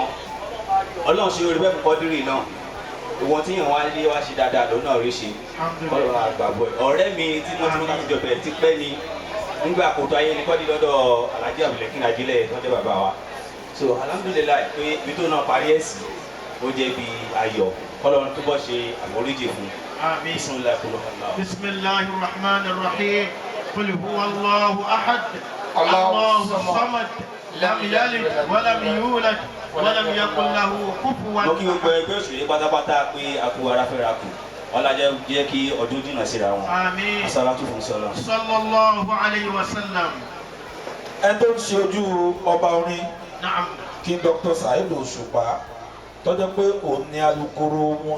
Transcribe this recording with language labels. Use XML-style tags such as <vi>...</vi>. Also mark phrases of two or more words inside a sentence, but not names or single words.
<yo>Ọlọ́run ṣe orí bẹ́ẹ̀ fún Quadri náà. Ìwọ̀n tí yàn wá lé wá ṣe dáadáa lòun náà rí ṣe. Ọlọ́run àgbàbọ̀ ẹ̀. Ọ̀rẹ́ mi tí mo ti mú láti jọbẹ̀ ti pẹ́ ni nígbà àkótó ayé ni Quadri lọ́dọ̀ Alhaji Ajileye tó jẹ́ bàbá wa. So alhamdulilayi pé ibi tó náà parí ẹ̀sìn ó jẹ́ bí ayọ̀ kọ́lọ́run túbọ̀ ṣe àforíjì fún. Àmín.</yo> <ar>Bismillahir الرحمن الرحيم. قل هو الله أحد. الله الصمد. لم يلد ولم يولد ولم يكن له كفوا أحد.</ar> <yo>Mo kí gbogbo ẹgbẹ́ òṣèré pátápátá pé a kú ara fẹ́ra kù. Ọlájẹ́ jẹ́ kí ọdún jìnnà síra wọn. Àmín. Àsàlátù fún sọ́lá.</yo> <ar>صلى الله عليه وسلم.</ar> <yo>Ẹ tó ń ṣe ojú ọba orin. Na'am. Kí Dr. Saheed Òṣùpá tó jẹ́ pé òun ni alukoro wọn.</yo>